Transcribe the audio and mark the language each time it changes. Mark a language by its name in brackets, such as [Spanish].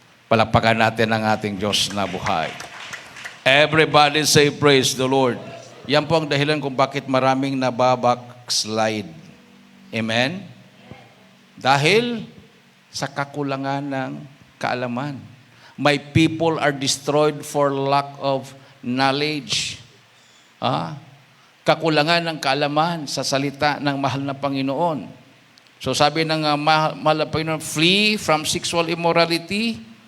[Filipino] Palakpakan natin ang ating Diyos na buhay. [English] Everybody say praise the Lord. [Filipino] Yan po ang dahilan kung bakit maraming nababackslide. Amen? Dahil sa kakulangan ng kaalaman. [English] My people are destroyed for lack of knowledge. [Filipino] Kakulangan ng kaalaman sa salita ng mahal na Panginoon. So sabi ng mahal na Panginoon, [English] flee from sexual immorality.